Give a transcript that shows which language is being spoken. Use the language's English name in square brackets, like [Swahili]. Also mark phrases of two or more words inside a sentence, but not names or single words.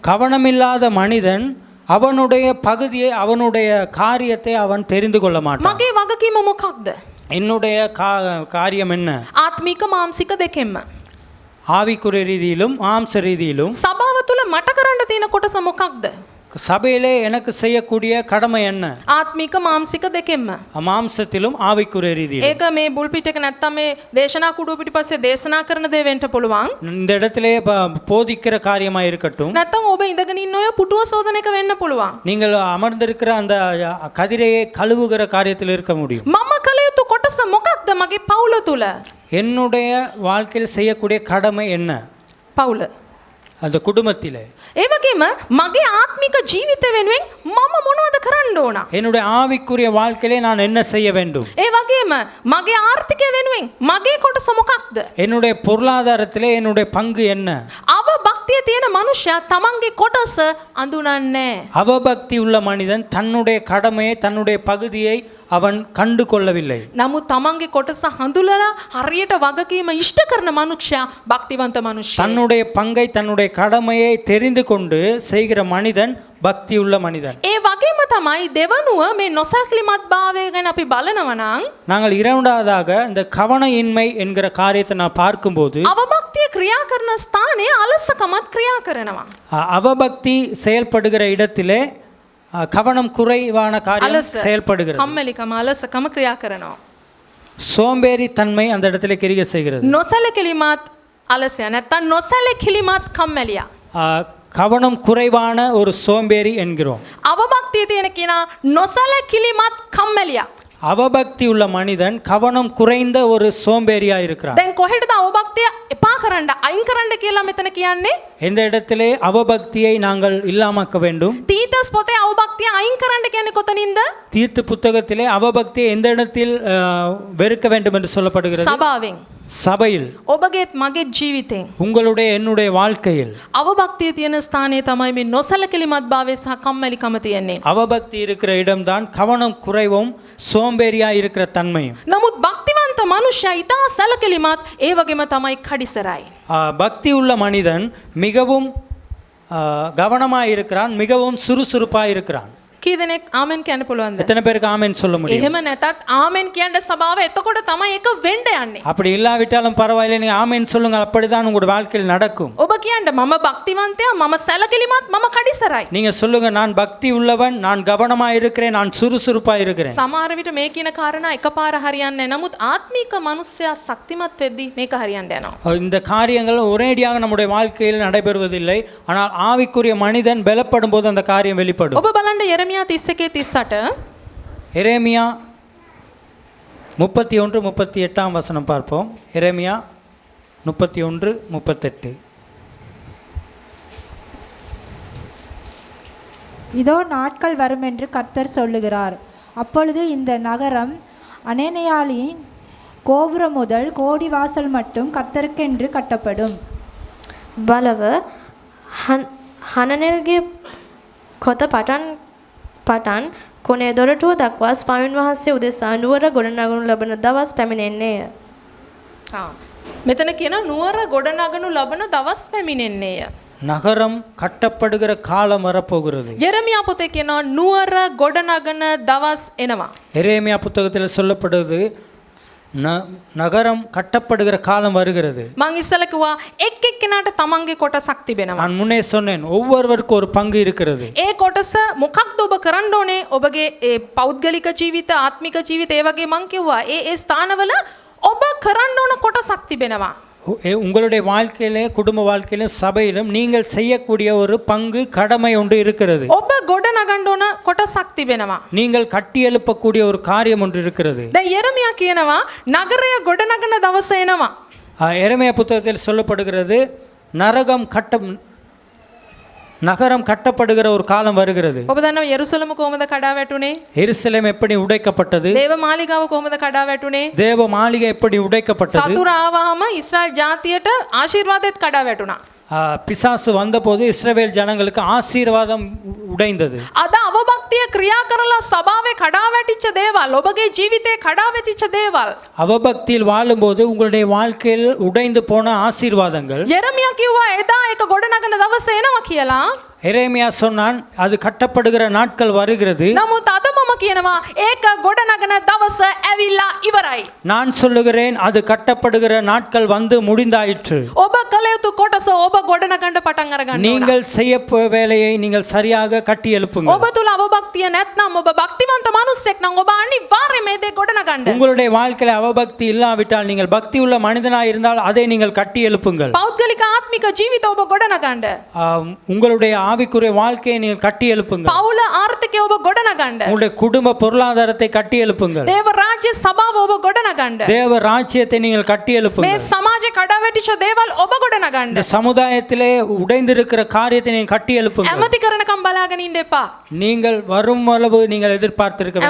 [Tamil] கவனமில்லாத மனிதன் அவனுடைய பகுதியை அவனுடைய காரியத்தை அவன் தெரிந்து கொள்ள மாட்டான். [Sinhala] මගේ වගකීම මොකක්ද? [Tamil] என்னுடைய காரியம் என்ன? [Sinhala] ආත්මික මානසික දෙකෙන්ම. [Tamil] ஆவிக்குரிய ரீதியிலும் மாம்ச ரீதியிலும். [Sinhala] සභාව තුල මට කරන්න තියෙන කොටස මොකක්ද? [Tamil] சபையிலே எனக்கு செய்யக்கூடிய கடமை என்ன? [Sinhala] ආත්මික මානසික දෙකෙන්ම. [Tamil] மாம்சத்திலும் ஆவிக்குரிய ரீதியிலும். [Sinhala] ඒක මේ බුල් පිටක නැත්තම් මේ දේශනා කුඩුව පිටිපස්සේ දේශනා කරන දේ වෙන්න පුළුවන්. [Tamil] இந்த இடத்திலே போதிக்கிற காரியமா இருக்கட்டும். [Sinhala] නැත්තම් ඔබ ඉඳගෙන ඉන්න ඔය පුටුව සෝදන එක වෙන්න පුළුවන්. [Tamil] நீங்கள் அமர்ந்திருக்கிற அந்த கதிரையை கழுவுகிற காரியத்தில் இருக்க முடியும். [Sinhala] මම කළ යුතු කොටස මොකක්ද මගේ පවුල තුල? [Tamil] என்னுடைய வாழ்க்கையில் செய்யக்கூடிய கடமை என்ன [Sinhala] පවුල. [Tamil] அந்த குடும்பத்திலே [Sinhala] ඒ වගේම මගේ ආත්මික ජීවිතය වෙනුවෙන් මම මොනවද කරන්න ඕන? [Tamil] என்னுடைய ஆவிக்குரிய வாழ்க்கையிலே நான் என்ன செய்ய வேண்டும் [Sinhala] ඒ වගේම මගේ ආර්ථිකය වෙනුවෙන් මගේ කොටස මොකක්ද? [Tamil] என்னுடைய பொருளாதாரத்திலே என்னுடைய பங்கு என்ன [Sinhala] අව භක්තිය තියෙන මනුෂ්‍යයා තමන්ගේ කොටස අඳුනන්නේ. [Tamil] அவபக்தி உள்ள மனிதன் தன்னுடைய கடமையை தன்னுடைய பகுதியை அவன் கண்டு கொள்ளவில்லை [Sinhala] නමුත් තමන්ගේ කොටස හඳුලලා හරියට වගකීම ඉෂ්ට කරන මනුෂ්‍යයා භක්තිවන්ත මනුෂ්‍යයෙක්. [Tamil] தன்னுடைய பங்கை தன்னுடைய கடமையை தெரிந்து கொண்டு செய்கிற மனிதன் பக்தி உள்ள மனிதன் [Sinhala] ඒ වගේම තමයි දෙවනුව මේ නොසැලකිලිමත් භාවය ගැන අපි බලනවා නම් [Tamil] நாங்கள் இரண்டாவதாக இந்த கவன இன்மை என்கிற காரியத்தை நான் பார்க்கும்போது [Sinhala] අවභක්තිය ක්‍රියා කරන ස්ථානයේ අලසකමත් ක්‍රියා කරනවා. [Tamil] அவபக்தி செயல்படுகிற இடத்திலே கவனம் குறைவான காரியம் [Sinhala] අලස [Tamil] செயல்படுகிறது [Sinhala] කම්මැලිකම අලසකම ක්‍රියා කරනවා. [Tamil] சோம்பேறி தன்மை அந்த இடத்துல கிரியை செய்கிறது [Sinhala] නොසැලකිලිමත් අලසය නැත්තම් නොසැලකිලිමත් කම්මැලියා. [Tamil] கவனம் குறைவான ஒரு சோம்பேறி என்கிறோம் [Sinhala] අවභක්තිය තියෙන කෙනා නොසැලකිලිමත් කම්මැලියා. [Tamil] அவபக்தி உள்ள மனிதன் கவனம் குறைந்த ஒரு சோம்பேறியா இருக்கிறான் [Sinhala] දැන් කොහෙටද අවභක්තිය එපා කරන්න අයින් කරන්න කියලා මෙතන කියන්නේ? [Tamil] எந்த இடத்திலே அவபக்தியை நாங்கள் இல்லாமக்க வேண்டும் [Sinhala] තීතස් පොතේ අවභක්තිය අයින් කරන්න කියන්නේ කොතනින්ද? [Tamil] தீர்த்து புத்தகத்திலே அவபக்தியை எந்த இடத்தில் வெறுக்க வேண்டும் என்று சொல்லப்படுகிறது [Sinhala] සභාවෙන්. [Tamil] சபையில் [Sinhala] ඔබගේත් මගේත් ජීවිතෙන් [Tamil] உங்களுடைய என்னுடைய வாழ்க்கையில் [Sinhala] අවභක්තිය තියෙන ස්ථානයේ තමයි මේ නොසැලකිලිමත් භාවය සහ කම්මැලිකම තියෙන්නේ. [Tamil] அவபக்தி இருக்கிற இடம்தான் கவனம் குறைவும் சோம்பேறியா இருக்கிற தன்மையும் [Sinhala] නමුත් භක්තිවන්ත මනුෂ්‍යයා ඉතා සැලකිලිමත් ඒ වගේම තමයි කඩිසරයි. [Tamil] பக்தி உள்ள மனிதன் மிகவும் கவனமாய் இருக்கிறான் மிகவும் சுறுசுறுப்பாய் இருக்கிறான். [Sinhala] කී දෙනෙක් ආමෙන් කියන්න පුළුවන්ද? [Tamil] எத்தனை பேருக்கு ஆமென் சொல்ல முடியும்? [Sinhala] එහෙම නැතත් ආමෙන් කියන්න සභාව එතකොට තමයි එක වෙන්න යන්නේ. [Tamil] அப்படி இல்லாவிட்டாலும் பரவாயில்லை நீங்க ஆமென் சொல்லுங்க அப்படிதான் உங்களுடைய வாழ்க்கையில் நடக்கும். [Sinhala] ඔබ කියන්න මම භක්තිවන්තයා මම සැලකිලිමත් මම කඩිසරයි. [Tamil] நீங்க சொல்லுங்க நான் பக்தி உள்ளவன் நான் கவனமாய் இருக்கிறேன் நான் சுறுசுறுப்பாய் இருக்கிறேன். [Sinhala] සමහර විට මේ කියන කාරණා එකපාර හරියන්නේ නැහැ. නමුත් ආත්මික මනුස්සයා ශක්තිමත් වෙද්දී මේක හරියන්න යනවා. [Tamil] இந்த காரியங்கள் ஒரேடியாக நம்முடைய வாழ்க்கையில் நடைபெறுவதில்லை ஆனால் ஆவிக்குரிய மனிதன் பலப்படும் போது அந்த காரியம் வெளிப்படும். [Sinhala] ඔබ බලන්න යෙරමියා 31:38 [Tamil] எரேமியா 31:38 வசனம் பார்ப்போம். எரேமியா 31:38 இதோ நாட்கள் வரும் என்று கர்த்தர் சொல்லுகிறார். அப்பொழுது இந்த நகரம் அனேனியாலின் கோபுரம் முதல் கோடிவாசல் மட்டும் கர்த்தருக்கென்று கட்டப்படும். [Sinhala] බලව හනනෙල්ගේ කොත පටන් කොනේ දොරටුව දක්වා ස්වාමීන් වහන්සේ උදෙසා නුවර ගොඩනගනු ලබන දවස් පැමිණෙන්නේය. මෙතන කියන නුවර ගොඩනගනු ලබන දවස් පැමිණෙන්නේය. [Tamil] நகரம் கட்டப்படுகிற காலம் வரப்போகிறது. [Sinhala] යෙරමියා පොතේ කියනවා නුවර ගොඩනගන දවස් එනවා. [Tamil] எரேமியா புத்தகத்தில் சொல்லப்படுவது நகரம் கட்டப்படுகிற காலம் வருகிறது. [Sinhala] මං ඉස්සල කිව්වා එක් එක්කෙනාට තමන්ගේ කොටසක් තිබෙනවා. [Tamil] நான் முன்னே சொன்னேன் ஒவ்வொருவருக்கும் ஒரு பங்கு இருக்கிறது. [Sinhala] ඒ කොටස මොකක්ද ඔබ කරන්න ඕනේ? ඔබගේ ඒ පෞද්ගලික ජීවිත ආත්මික ජීවිත ඒ වගේ මං කිව්වා ඒ ස්ථානවල ඔබ කරන්න ඕන කොටසක් තිබෙනවා. [Tamil] உங்களுடைய வாழ்க்கையிலே குடும்ப வாழ்க்கையிலும் சபையிலும் நீங்கள் செய்யக்கூடிய ஒரு பங்கு கடமை ஒன்று இருக்கிறது. [Sinhala] ඔබ ගොඩ නගන්න ඕන කොටසක් තිබෙනවා. [Tamil] நீங்கள் கட்டி எழுப்பக்கூடிய ஒரு காரியம் ஒன்று இருக்கிறது. [Sinhala] දැන් යෙරමියා කියනවා නගරය ගොඩ නගන දවස එනවා. [Tamil] எரேமியா புத்தகத்தில் சொல்லப்படுகிறது நகரம் கட்டப்படுகிற ஒரு காலம் வருகிறது. [Sinhala] ඔබ දන්නවා යෙරුසලම කොහොමද කඩා වැටුනේ? [Tamil] எருசலேம் எப்படி உடைக்கப்பட்டது? [Sinhala] දේව මාලිගාව කොහොමද කඩා වැටුනේ? [Tamil] தேவ மாளிகை எப்படி உடைக்கப்பட்டது? [Sinhala] සතුර ආවහම ඉස්රායල් ජාතියට ආශිර්වාදෙත් කඩා වැටුණා. [Tamil] பிசாசு வந்தபோது இஸ்ரவேல் ஜனங்களுக்கு ஆசீர்வாதம் உடைந்தது. [Sinhala] අද අවභක්තිය ක්‍රියා කරලා සභාවේ කඩා වැටිච්ච දේවල් ඔබගේ ජීවිතේ කඩා වැටිච්ච දේවල් [Tamil] அவபக்தியில் வாழும்போது உங்களுடைய வாழ்க்கையில் உடைந்து போன ஆசீர்வாதங்கள் [Sinhala] යෙරමියා කිව්වා එදා ඒක ගොඩ නගන දවස එනවා කියලා. [Tamil] எரேமியா சொன்னான் அது கட்டப்படுகிற நாட்கள் வருகிறது. [Sinhala] නමුත් අද මම කියනවා ඒක ගොඩ නගන දවස ඇවිල්ලා ඉවරයි. [Tamil] நான் சொல்லுகிறேன் அது கட்டப்படுகிற நாட்கள் வந்து முடிந்தாயிற்று. [Sinhala] ඔබ කළ යුතු කොටස ඔබ ගොඩ නගන්න පටන් අරගන්න ඕන. [Tamil] நீங்கள் செய்ய வேலையை நீங்கள் சரியாக கட்டி எழுப்புங்கள். [Sinhala] ඔබ තුල අවභක්තිය නැත්නම් ඔබ භක්තිවන්ත මිනිසෙක් නම් ඔබ අනිවාර්යයෙන් මේ දේ ගොඩ නගන්න. [Tamil] உங்களுடைய வாழ்க்கையில அவபக்தி இல்லாவிட்டால் நீங்கள் பக்தி உள்ள மனிதனாய் இருந்தால் அதை நீங்கள் கட்டி எழுப்புங்கள். [Sinhala] පෞද්ගලික පෞද්ගලික ආත්මික ජීවිත ඔබ ගොඩනගන්න. [Tamil] உங்களுடைய ஆவிக்குரிய வாழ்க்கையை நீங்கள் கட்டி எழுப்புங்கள். [Sinhala] පවුල ආර්ථිකය ඔබ ගොඩනගන්න. [Tamil] உங்களுடைய குடும்ப பொருளாதாரத்தை கட்டி எழுப்புங்கள். [Sinhala] දේව රාජ්‍ය සභාව ඔබ ගොඩනගන්න. [Tamil] தேவ ராஜ்யத்தை நீங்கள் கட்டி [Sinhala] මේ [Tamil] எழுப்புங்கள். [Sinhala] සමාජේ කඩාවැටිච්ච දේවල් ඔබ ගොඩනගන්න. [Tamil] இந்த சமுதாயத்திலே உடைந்திருக்கிற காரியத்தை நீங்கள் கட்டி எழுப்புங்கள். [Sinhala] ඇමති කරනකම් බලාගෙන ඉන්න එපා. [Tamil] நீங்கள் வரும் அளவு நீங்கள் எதிர்பார்த்திருக்க வேண்டாம்.